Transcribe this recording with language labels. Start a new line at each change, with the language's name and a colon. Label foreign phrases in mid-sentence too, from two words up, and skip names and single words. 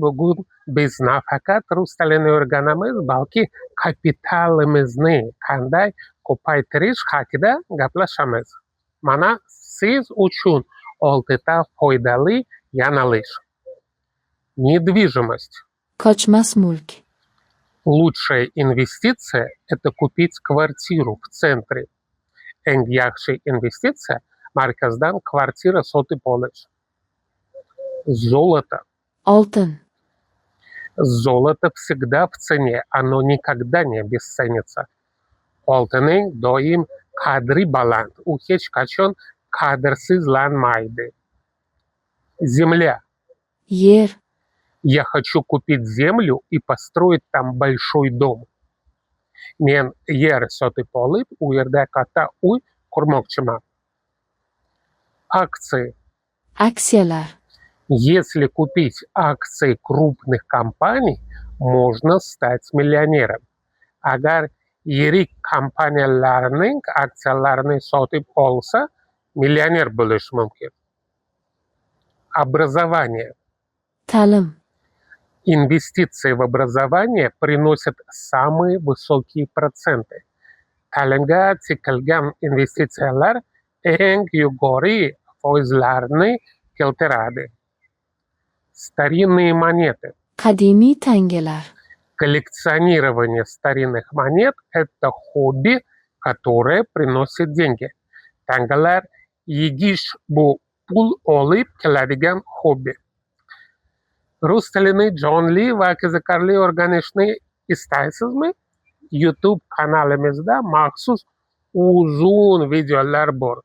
Uzbek: Bugun biz nafaqat rus tilini o'rganamiz, balki kapitalimizni qanday ko'paytirish haqida gaplashamiz. Mana siz uchun 6 ta foydali yo'nalish.
Russian: Недвижимость.
Uzbek: Ko'chmas mulk.
Russian: Лучшая инвестиция – это купить kvartiru в центре.
Uzbek: Eng yaxshi investitsiya markazdan kvartira sotib olish.
Russian: Золото.
Uzbek: Oltin.
Russian: Золото всегда в цене, оно никогда не обесценится.
Uzbek: Oltinning doim qadri baland, u hech qachon qadrsizlanmaydi.
Russian: Земля.
Uzbek: Yer.
Russian: Я хочу купить землю и построить там большой дом.
Uzbek: Men yer sotib olib, u yerda katta uy qurmoqchiman.
Russian: Акции.
Uzbek: Aksiyalar.
Russian: Если купить акции крупных компаний, можно стать миллионером.
Uzbek: Agar yirik kompaniyalarning aksiyalarini sotib olsa, millioner bo'lish mumkin.
Russian: Образование.
Uzbek: Ta'lim.
Russian: Инвестиции в образование приносят самые высокие проценты.
Uzbek: Ta'limga tikilgan investitsiyalar eng yuqori foizlarni keltiradi.
Russian: Старинные монеты.
Uzbek: Qadimiy tangalar.
Russian: Коллекционирование старинных монет – это хобби, которое приносит деньги.
Uzbek: Tangalar yegish bu pul olib keladigan hobbi. Rus tilini jonli va qiziqarli o'rganishni istaysizmi? YouTube kanalimizda maxsus uzun videolar bor.